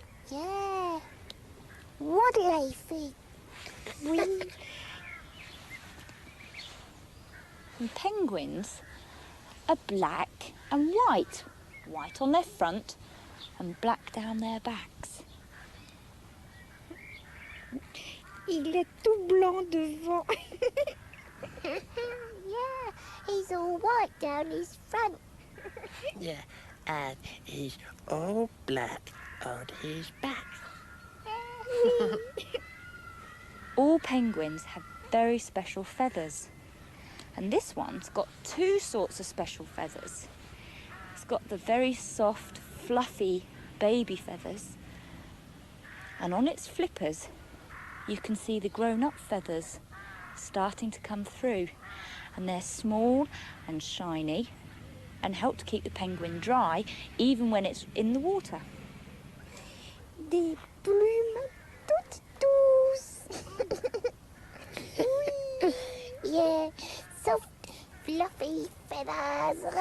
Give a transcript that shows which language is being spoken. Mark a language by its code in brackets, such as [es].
[en] Yeah. Waddly feet. [fr] Oui, [en] And penguins are black and white. White on their front and black down their backs. [fr] il est tout blanc devant. [en] Yeah, he's all white down his front. Yeah, and he's all black on his back. All penguins have very special feathers. And this one's got two sorts of special feathers. It's got the very soft, fluffy baby feathers. And on its flippers, you can see the grown-up feathers starting to come through. And they're small and shiny and help to keep the penguin dry even when it's in the water. [fr] Des plumes toutes douces. Oui. [en] Yeah, soft, fluffy feathers.